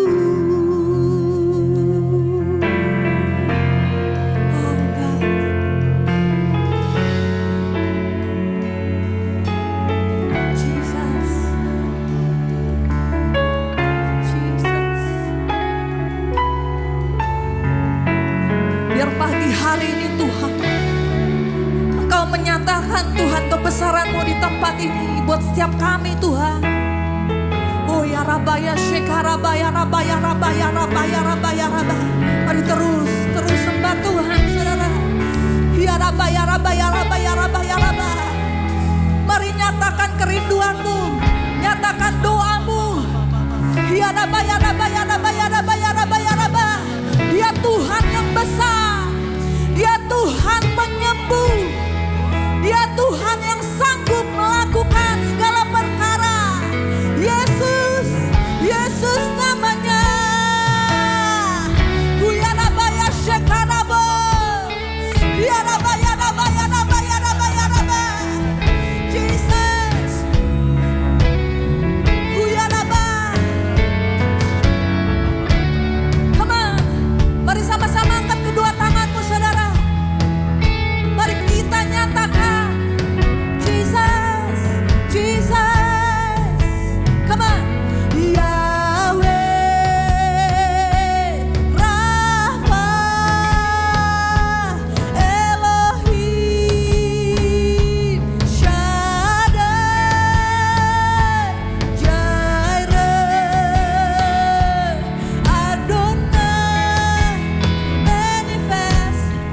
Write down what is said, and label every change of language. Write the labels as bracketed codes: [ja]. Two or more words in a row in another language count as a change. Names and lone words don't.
[en] Oh God. Jesus. Jesus. [id] Biar pagi hari ini Tuhan, Engkau menyatakan Tuhan kebesaran-Mu di tempat ini buat setiap kami Tuhan. Oh ya rabaya shekarabaya rabaya rabaya rabaya rabaya rabaya. Mari terus sembah Tuhan saudara. Ya rabaya rabaya rabaya rabaya rabaya. Mari nyatakan kerinduanmu, nyatakan doamu. Ya rabaya rabaya rabaya rabaya rabaya rabaya. Dia Tuhan yang besar, Dia Tuhan penyembuh, Dia Tuhan yang sanggup melakukan segala perkara. Yesus, Yesus namanya. Huyarabaya shekarabo. Huyarabaya rabaya rabaya rabaya rabaya. Jesus. Huyarabaya. [en] Come on. [id] Mari sama-sama angkat kedua tanganmu saudara. Mari kita nyatakan Jesus, Jesus. [en] Come on. Yahweh, Rafa, Elohim, Shaddai, Jireh, Adonai, manifest.